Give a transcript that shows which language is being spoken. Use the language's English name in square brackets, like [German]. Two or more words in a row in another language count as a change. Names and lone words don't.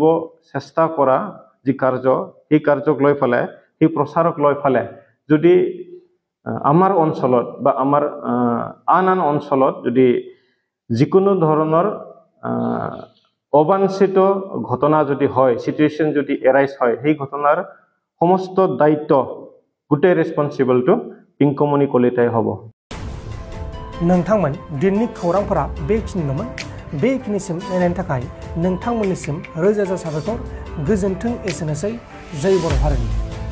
[Assamese] চেষ্টা কৰা যি কাৰ্য সেই কাৰ্যক লৈ ফালে সেই প্ৰচাৰক লৈ ফালে যদি আমাৰ অঞ্চলত বা আমাৰ আন অঞ্চলত যদি যিকোনো ধৰণৰ অবাঞ্ছিত ঘটনা যদি হয় সিচুৱেশ্যন যদি এৰাইজ হয় সেই ঘটনাৰ সমস্ত দায়িত্ব গোটেই ৰেসপন্সিবলটো পিংকুমণি কলিতাই হ'ব [Bodo] नोंथांमोन दिननि खौरांफोरा बेखिनिल'मोन बेखिनिसिम नायनायनि थाखाय नोंथांमोननिसिम रोजा रोजा साबायखर गोजोन्थों एसेनोसै जय बर' हारिनि।